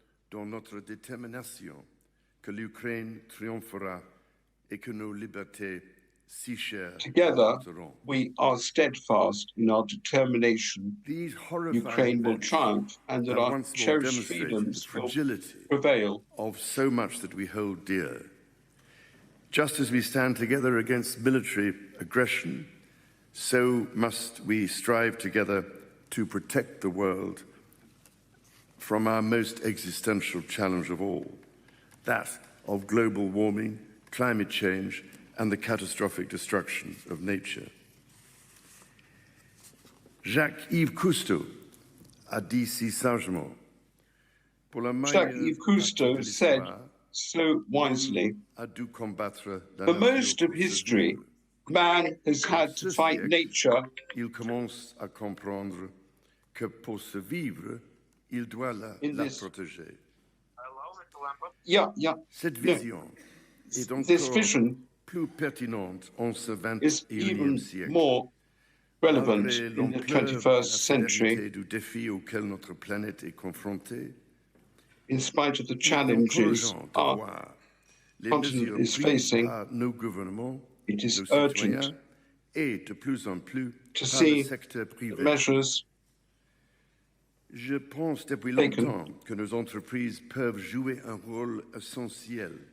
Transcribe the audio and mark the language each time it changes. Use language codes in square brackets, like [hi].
[fr] Dans notre détermination que l'Ukraine triomphera et que nos libertés si chères [en] Together, we are steadfast in our determination Ukraine will triumph and that our cherished freedoms will prevail. Of so much that we hold dear. Just as we stand together against military aggression, so must we strive together to protect the world from our most existential challenge of all, that of global warming, climate change, and the catastrophic destruction of nature. [fr] Jacques-Yves Cousteau a dit si sagement, [en] Jacques-Yves Cousteau said so wisely, for most of history, man has had to fight nature. [fr] Il commence à comprendre que pour se vivre, il doit la protéger. Cette vision est encore plus pertinente en ce 21e siècle. [en] More relevant in the 21st century, [fr] du défi auquel notre planète est confrontée. [en] In spite of the challenges our continent is facing, it is urgent to see measures [fr] Je pense depuis longtemps que nos entreprises peuvent jouer un rôle essentiel.